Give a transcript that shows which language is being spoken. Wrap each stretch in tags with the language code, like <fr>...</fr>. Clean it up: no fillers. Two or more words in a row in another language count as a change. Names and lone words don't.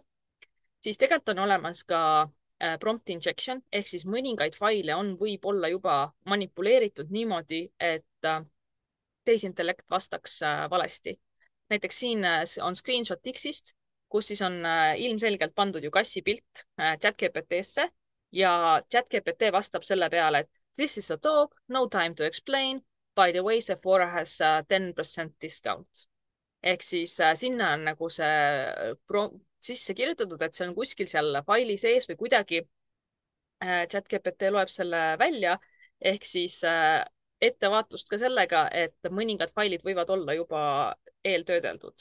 <et>Siis tegelikult on olemas ka</et> <en>prompt injection</en> <et>ehk siis mõningaid faile on võib-olla juba manipuleeritud niimoodi, et tehisintellekt vastaks valesti. näiteks siin on screenshot X-ist, kus siis on ilmselgelt pandud ju kassi pilt chat-GPT-sse ja chat-GPT vastab selle peale, et</et> <en>this is a dog, no time to explain. By the way, Sephora has 10% discount.</en> <et>ehk siis sinna on nagu see sisse kirjutatud, et see on kuskil seal faili sees või kuidagi chat-GPT loeb selle välja, ehk siis ettevaatust ka sellega, et mõningad failid võivad olla juba eeltöödeldud.</et>